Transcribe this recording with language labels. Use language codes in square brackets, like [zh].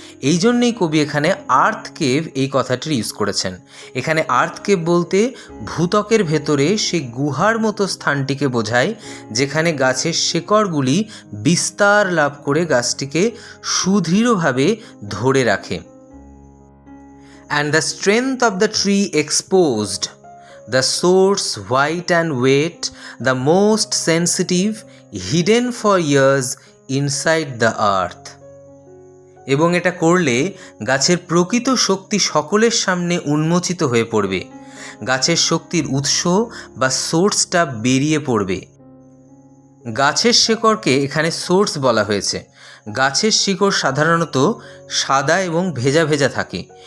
[bn] এই জন্যেই কবি এখানে আর্থ কেভ এই কথাটির ইউজ করেছেন। এখানে আর্থ কেভ বলতে ভূত্বকের ভেতরে সেই গুহার মতো স্থানটিকে বোঝায় যেখানে গাছের শেকড়গুলি বিস্তার লাভ করে গাছটিকে সুদৃঢ়ভাবে ধরে রাখে। [en] And the strength of the tree exposed, the source white and wet, the most sensitive, hidden for years inside the earth. [bn] এবং এটা করলে গাছের প্রকৃত শক্তি সকলের সামনে উন্মোচিত হয়ে পড়বে, গাছের শক্তির উৎস বা সোর্সটা বেরিয়ে পড়বে। গাছের শিকড়কে এখানে সোর্স বলা হয়েছে। গাছের শিকড় সাধারণত সাদা এবং ভেজা ভেজা থাকে।